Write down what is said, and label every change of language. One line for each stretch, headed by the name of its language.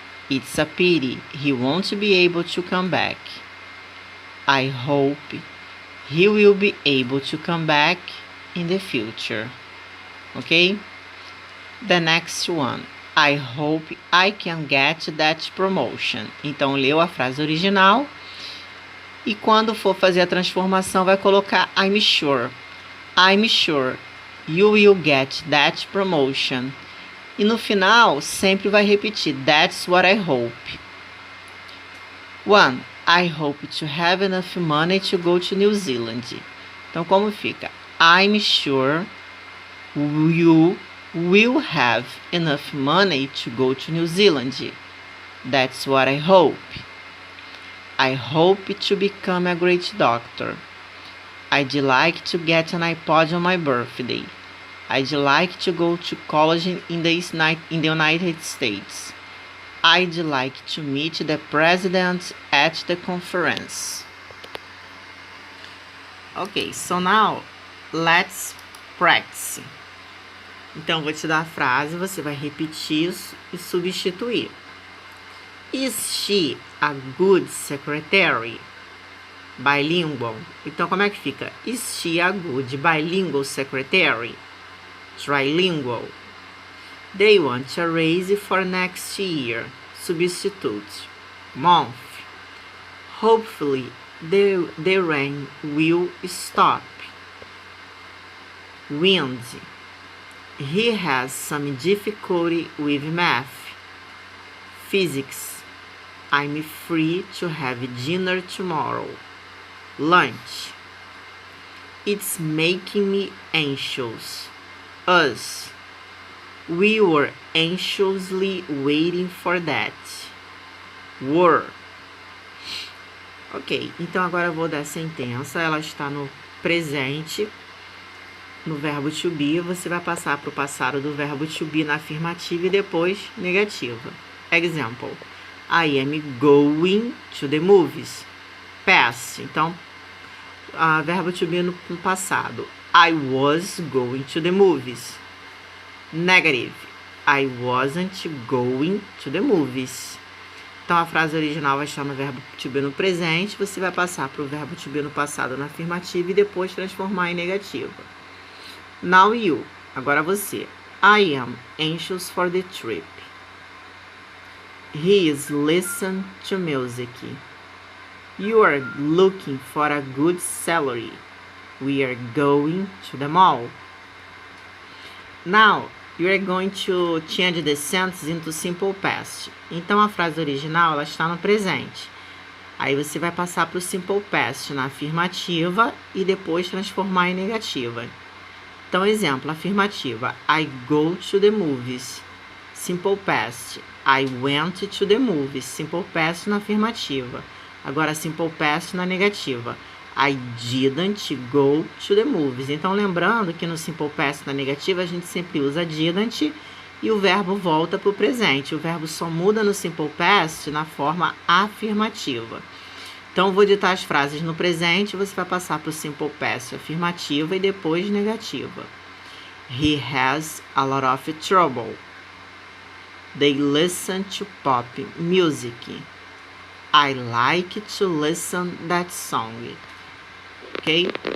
English: It's a pity he won't be able to come back. I hope he will be able to come back in the future. Okay? The next one. I hope I can get that promotion.
Portuguese: Então, leu a frase original. E quando for fazer a transformação, vai colocar
English: I'm sure. I'm sure you will get that promotion.
Portuguese: E no final, sempre vai repetir
English: That's what I hope.
Portuguese: 1.
English: I hope to have enough money to go to New Zealand.
Portuguese: Então, como fica?
English: I'm sure you will have enough money to go to New Zealand. That's what I hope. I hope to become a great doctor. I'd like to get an iPod on my birthday. I'd like to go to college in the United States. I'd like to meet the president at the conference. Okay, so now let's practice.
Portuguese: Então, vou te dar a frase, você vai repetir e substituir.
English: Is she a good secretary? Bilingual.
Portuguese: Então, como é que fica?
English: Is she a good bilingual secretary? Trilingual. They want a raise for next year. Substitute. Month. Hopefully, the rain will stop. Wind. He has some difficulty with math. Physics. I'm free to have dinner tomorrow. Lunch. It's making me anxious. Us. We were anxiously waiting for that. Were.
Portuguese: Ok, então agora eu vou dar a sentença. Ela está no presente, no verbo to be. Você vai passar para o passado do verbo to be na afirmativa e depois negativa. Example.
English: I am going to the movies. Past.
Portuguese: Então, verbo to be no passado.
English: I was going to the movies. Negative. I wasn't going to the movies.
Portuguese: Então, a frase original vai estar no verbo to be no presente. Você vai passar para o verbo to be no passado na afirmativa e depois transformar em negativa.
English: Now you.
Portuguese: Agora você.
English: I am anxious for the trip. He is listening to music. You are looking for a good salary. We are going to the mall. Now, you are going to change the sentence into simple past.
Portuguese: Então, a frase original ela está no presente. Aí você vai passar para o simple past na afirmativa e depois transformar em negativa. Então, exemplo, afirmativa.
English: I go to the movies. Simple past. I went to the movies. Simple past
Portuguese: na afirmativa. Agora,
English: simple past
Portuguese: na negativa.
English: I didn't go to the movies.
Portuguese: Então, lembrando que no simple past na negativa, a gente sempre usa didn't e o verbo volta para o presente. O verbo só muda no simple past na forma afirmativa. Então, vou ditar as frases no presente, você vai passar para o simple past afirmativa e depois negativa.
English: He has a lot of trouble. They listen to pop music. I like to listen that song. Ok?